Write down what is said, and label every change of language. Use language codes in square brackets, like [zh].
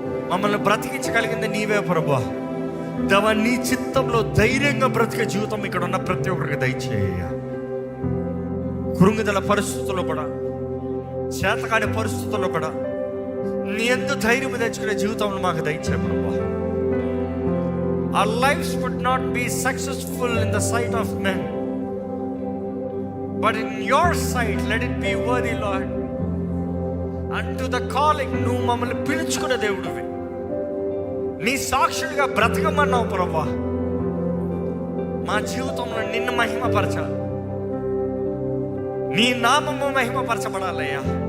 [te] మమ్మల్ని బ్రతికించగలిగింది నీవే ప్రభా. దేవా, నీ చిత్తంలో ధైర్యంగా బ్రతికే జీవితం ఇక్కడ ఉన్న ప్రతి ఒక్కరికి దయచేయ. కృంగిదల పరిస్థితుల్లో కూడా, చేతకాని పరిస్థితుల్లో కూడా నీ ఎందు ధైర్యం తెచ్చుకునే జీవితంలో మాకు దయచే ప్రభా. [en] Our lives would not be successful in the sight of men, but in your sight let it be worthy, Lord. Unto the calling [te] నువ్వు మమ్మల్ని పిలుచుకునే దేవుడివి. నీ సాక్షుడిగా బ్రతకమన్నావు ప్రభా. మా జీవితంలో నిన్ను మహిమపరచాలి, నీ నామము మహిమపరచబడాలయ్యా.